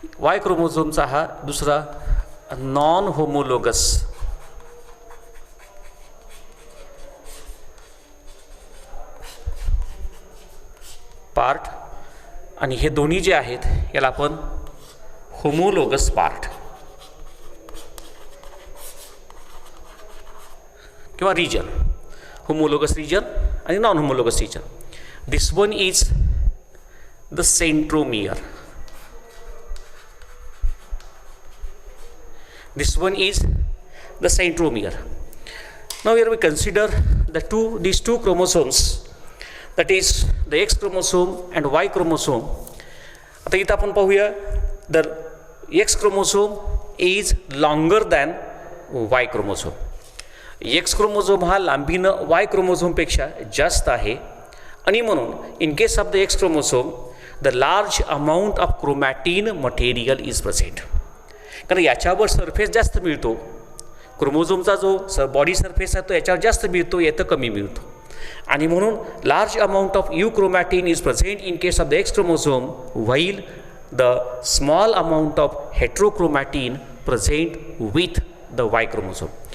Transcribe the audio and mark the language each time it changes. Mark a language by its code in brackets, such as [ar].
[mr] Y क्रोमोझोमचा हा दुसरा non homologous part. आणि हे दोन्ही जे आहेत याला आपण होमोलोगस पार्ट किंवा region [en] homologous region and non-homologous region. This one is the centromere. This one is the centromere. Now here we consider these two chromosomes, that is the X chromosome and Y chromosome. [mr] आता इथं आपण पाहूया, [en] the X chromosome is longer than Y chromosome. [mr] X chromosome हा लांबीनं Y chromosome पेक्षा जास्त आहे आणि म्हणून [en] in case of the X chromosome the large amount of chromatin material is present. [mr] कारण याच्यावर सरफेस जास्त मिळतो, क्रोमोझोमचा जो बॉडी सरफेस आहे तो याच्यावर जास्त मिळतो, याचं कमी मिळतो आणि म्हणून [en] Large amount of euchromatin is present in case of the X chromosome while the small amount of heterochromatin present with the Y chromosome.